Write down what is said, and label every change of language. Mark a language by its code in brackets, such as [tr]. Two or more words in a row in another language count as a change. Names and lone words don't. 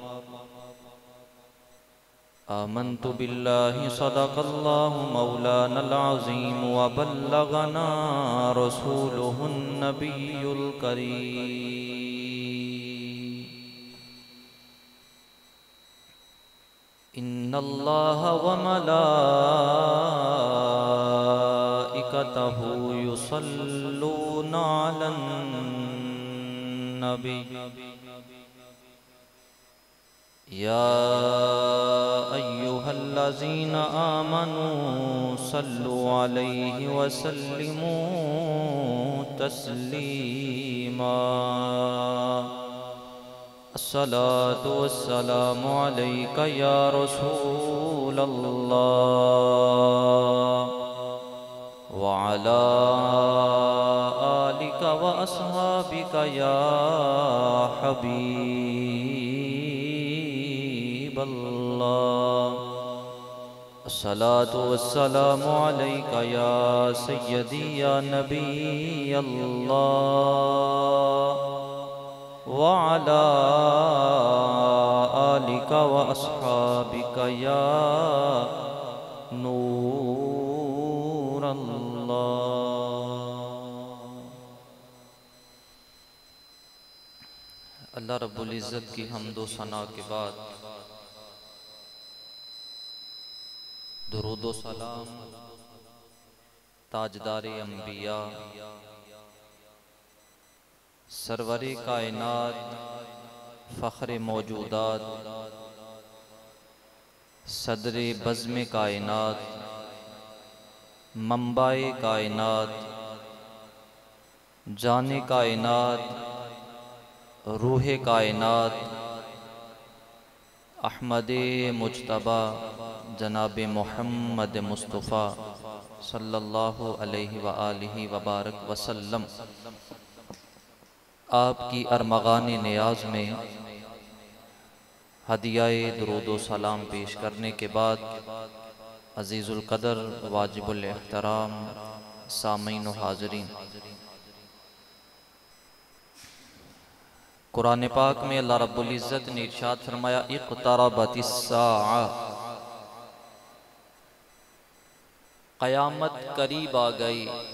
[ar] آمنت بالله صدق الله مولانا العظيم وبلغنا رسوله النبي الكريم. إن الله وملائكته يصلون على النبي. يا أيها الذين آمنوا صلوا عليه وسلموا تسليما. الصلاة والسلام عليك يا رسول الله وعلى آلك وأصحابك يا حبيب الله. الصلاة والسلام عليك يا سيدي يا نبي الله وعلى آلك وأصحابك يا نور الله [ur] رب العزت کی حمد و ثنا کے بعد درود و سلام تاجدار انبیاء سرور کائنات فخر موجودات صدر بزم کائنات منبع کائنات جان کائنات روح کائنات احمد مجتبیٰ جناب محمد مصطفیٰ [ar] صلى الله عليه وآله وبارك وسلم [ur] آپ کی ارمغان نیاز میں ہدیۂ درود و سلام پیش کرنے کے بعد عزیز القدر واجب الاحترام سامعین و حاضرین، قرآن پاک میں اللہ رب العزت نے ارشاد فرمایا [ar] اقتربت الساعة, [ur] قیامت قریب آ گئی.